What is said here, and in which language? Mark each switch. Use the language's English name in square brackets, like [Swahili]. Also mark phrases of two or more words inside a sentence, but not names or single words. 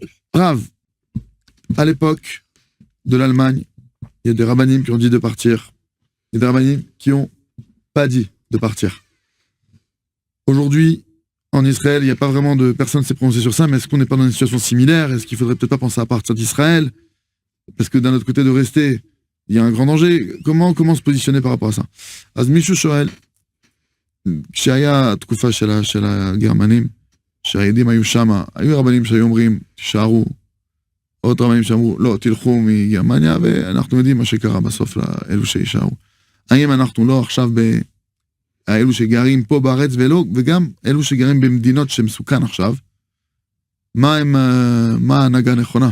[French] Rav, à l'époque de l'Allemagne, il y a des rabbanim qui ont dit de partir, et des rabbanim qui n'ont pas dit de partir. Aujourd'hui, en Israël, il n'y a pas vraiment de... Personne ne s'est prononcé sur ça, mais est-ce qu'on n'est pas dans une situation similaire? Est-ce qu'il ne faudrait peut-être pas penser à partir d'Israël? Parce que d'un autre côté, de rester, il y a un grand danger. Comment se positionner par rapport à ça? [Hebrew] אז מישהו שואל, כשהיה התקופה של הגרמנים, שהיהודים היו שמה, היו רבנים שהיו אומרים, תישארו, עוד רבנים שאמרו, לא, תלכו מגרמניה, ואנחנו יודעים מה שקרה בסוף לאלו שישארו. האם אנחנו לא עכשיו האלו שגרים פה בארץ וגם אלו שגרים במדינות שמסוכן עכשיו, מה ההנהגה הנכונה?